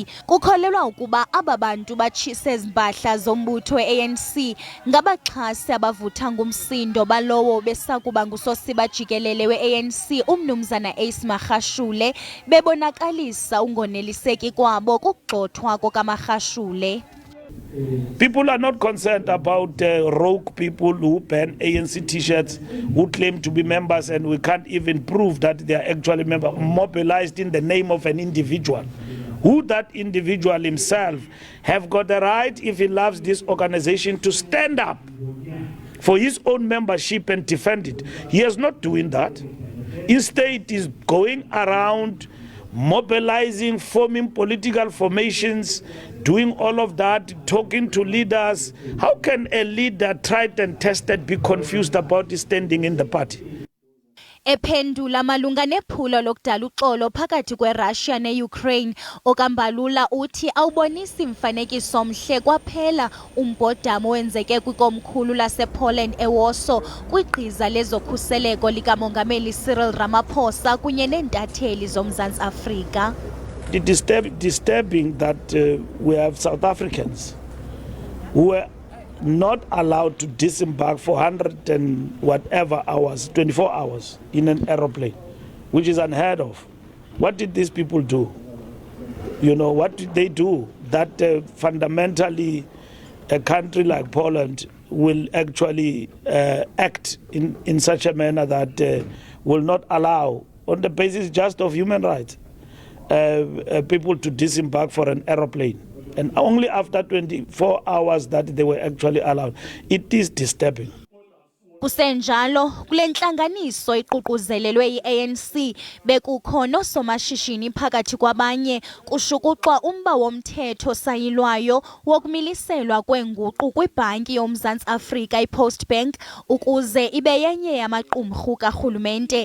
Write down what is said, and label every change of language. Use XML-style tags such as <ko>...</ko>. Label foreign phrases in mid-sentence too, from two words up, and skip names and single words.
<xh>Kukholelwa ukuba aba bantu batshise izimpahla zombutho we-ANC ngabaxhasi abavutha ngumsindo balowo besakuba ngusosibajikelele we-ANC umnumzana Magashule, bebonakalisa ungoneliseki kwabo kugxothwa kokaMagashule.</xh> <en>People are not concerned about rogue people who ban ANC t-shirts, who claim to be members, and we can't even prove that they are actually members, mobilized in the name of an individual. Who that individual himself have got the right, if he loves this organization, to stand up for his own membership and defend it. He is not doing that. Instead, he is going around mobilizing, forming political formations, doing all of that, talking to leaders. How can a leader tried and tested be confused about his standing in the party?</en> <xh>Ephendula malunga nephulo lokudala uxolo phakathi kweRussia neUkraine, okaMbalula uthi awubonisi mfanekiso mhle kwaphela umbhodamo wenzeke kwikomkhulu lasePoland eWarsaw kwigqiza lezokhuseleko likamongameli Cyril Ramaphosa kunye neentatheli zoMzantsi Afrika.</xh> <en>It is disturbing that we have South Africans who were not allowed to disembark for 100 and whatever hours, 24 hours in an aeroplane, which is unheard of. What did these people do? You know, what did they do that fundamentally a country like Poland will actually act in such a manner that will not allow, on the basis just of human rights, people to disembark for an aeroplane? And only after 24 hours that they were actually allowed. It is disturbing.</en> <xh>Kusenjalo kule ntlanganiso iququzelelwe yi-ANC bekukho noosomashishini phakathi kwabanye kushukuxwa umba womthetho sayilwayo wokumiliselwa kwenguqu kwibhanki yoMzantsi Afrika iPost Bank ukuze ibe yenye yamaqumrhu karhulumente.</xh>